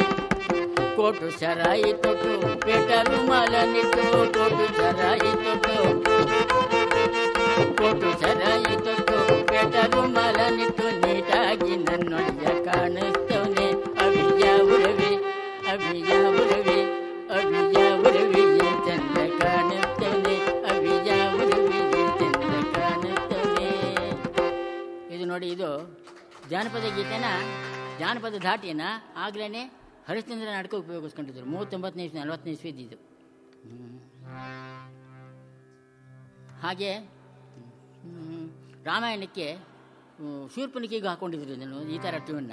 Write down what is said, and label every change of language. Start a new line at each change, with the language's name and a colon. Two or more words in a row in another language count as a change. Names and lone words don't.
Kannada: ಕೋಟು ಸರಾಯಿ ತೊಟ್ಟು ಪೇಟ ರುಮಾಲ ನಿಟ್ಟು ಕೋಟು ಸರಾಯಿ ತೊಟ್ಟು ಕೋಟು ಸರಾಯಿ ತೊಟ್ಟು ಪೇಟ ರುಮಾಲ ನಿಟ್ಟು ನೀಟಾಗಿ ನನ್ನೊಡೆಯ ಕಾಣಿಸ್ತವನೆ ಅವಿ ಯಾವುರವೆ ಅವಿ ಯಾವುರವೆ ಅವಿ ಯಾವುರವೆ ಚಂದ ಕಾಣಿಸ್ತವನೆ ಅವಿ ಯಾವುರವೆ ಚಂದ ಕಾಣಿಸ್ತವನೆ. ಇದು ನೋಡಿ, ಇದು ಜಾನಪದ ಗೀತೆನ ಜಾನಪದ ಧಾಟಿನ ಆಗ್ಲೇ ಹರಿಶ್ಚಂದ್ರ ನಾಟಕ ಉಪಯೋಗಿಸ್ಕೊಂಡಿದ್ರು. 39ನೇ ಇಸ್ವಿ 40ನೇ ಇಸ್ವಿ ಇದ್ದಿದ್ದು. ಹಾಗೆ ರಾಮಾಯಣಕ್ಕೆ ಶೂರ್ಪನಖಿಗೆ ಹಾಕ್ಕೊಂಡಿದ್ರು ಇದನ್ನು, ಈ ಥರ ಟ್ಯೂನ್ನ.